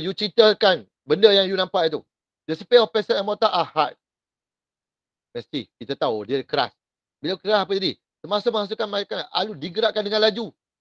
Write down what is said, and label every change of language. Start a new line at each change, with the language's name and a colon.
Malay: You ceritakan benda yang you nampak itu.
English: The speed of pestle and mortar are hard.
Malay: Mesti. Kita tahu. Dia keras. Bila keras apa jadi? Semasa masukkan alu digerakkan dengan laju.